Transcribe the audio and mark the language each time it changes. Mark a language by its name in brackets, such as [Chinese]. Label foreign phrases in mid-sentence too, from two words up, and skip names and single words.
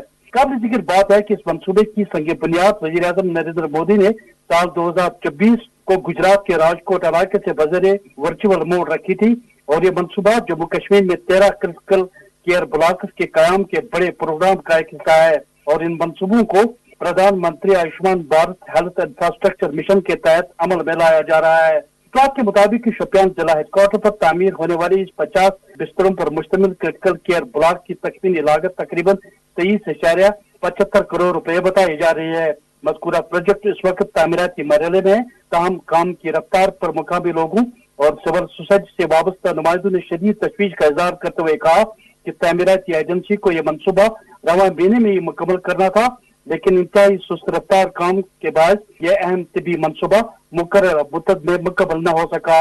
[Urdu] قابل ذکر بات ہے کہ اس منصوبے کی سنگ بنیاد وزیر اعظم نریندر مودی نے سال 2024 کو گجرات کے راجکوٹ علاقے سے بذریعہ [English] virtual mode [Urdu] رکھی تھی، اور یہ منصوبہ جموں کشمیر میں 13 [English] critical care blocks [Urdu] کے قیام کے بڑے پروگرام کا ایک حصہ ہے، اور ان منصوبوں کو پردھان منتری آیوشمان بھارت ہیلتھ انفراسٹرکچر مشن کے تحت عمل میں لایا جا رہا ہے۔ اطلاعات کے مطابق شوپیان ضلع ہیڈ کوارٹر پر تعمیر ہونے والی اس 50 بستروں پر مشتمل [English] critical care block [Urdu] کی تخمینی لاگت تقریباً 23.75 کروڑ روپے بتائی جا رہی ہے۔ مذکورہ پروجیکٹ اس وقت تعمیراتی مرحلے میں ہے، تاہم کام کی رفتار پر مقامی لوگوں اور [English] civil society [Urdu] سے وابستہ نمائندوں نے شدید تشویش کا اظہار کرتے ہوئے کہا کہ تعمیراتی ایجنسی کو یہ منصوبہ رواں مہینے میں ہی مکمل کرنا تھا، لیکن انتہائی سست رفتار کام کے باعث یہ اہم طبی منصوبہ مقررہ مدت میں مکمل نہ ہو سکا۔